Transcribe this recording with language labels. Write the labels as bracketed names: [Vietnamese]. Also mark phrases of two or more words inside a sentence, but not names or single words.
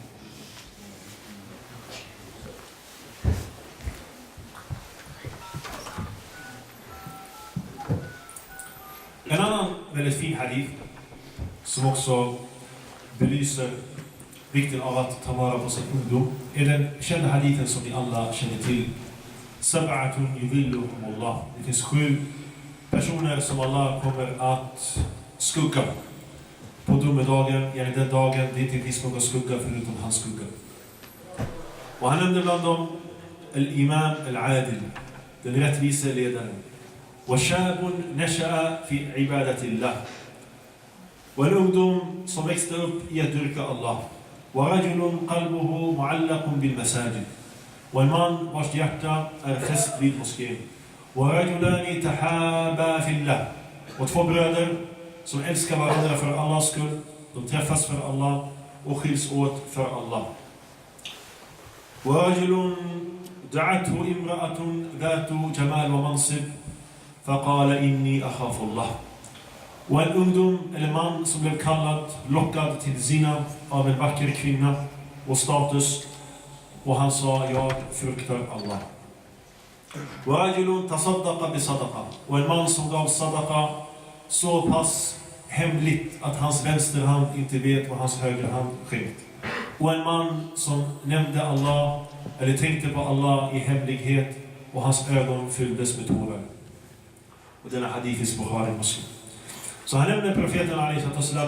[Swedish] En annan väldigt fin hadith som också belyser vikten av att ta vara på sin ungdom är den kända hadithen som ni alla känner till. [Arabic] سبعة يظلهم الله. [Swedish] Det finns 7 personer som Allah kommer att skugga på domedagen, eller den dagen det inte finns någon skugga förutom hans skugga. Och han nämnde bland dem [Arabic] الإمام العادل, [Swedish] den rättvise ledaren. [Arabic] وشاب نشأ في عبادة الله والأقدم [Swedish] som växte upp i att dyrka Allah [Arabic] ورجل قلبه معلق بالمساجد [Swedish] och en man vars hjärta är fäst vid moskén [Arabic] ورجلان تحابا في الله [Swedish] och 2 bröder som älskar varandra för Allahs skull, de träffas för Allah och skiljs åt för Allah. [Arabic] ورجل دعته امرأة ذات جمال ومنصب فقال إني أخاف الله. [Swedish] Och en ungdom eller man som blev lockad till zina av en vacker kvinna och status, och han sa jag fruktar Allah. [Arabic] ورجل تصدق بصدقة [Swedish] och en man som gav sadaqa så pass hemligt att hans vänsterhand inte vet vad hans högerhand skänkt. Och en man som nämnde Allah eller tänkte på Allah i hemlighet och hans ögon fylldes med tårar. Och denna hadith är Orebro Moske. Så han nämner profeten a.s.w.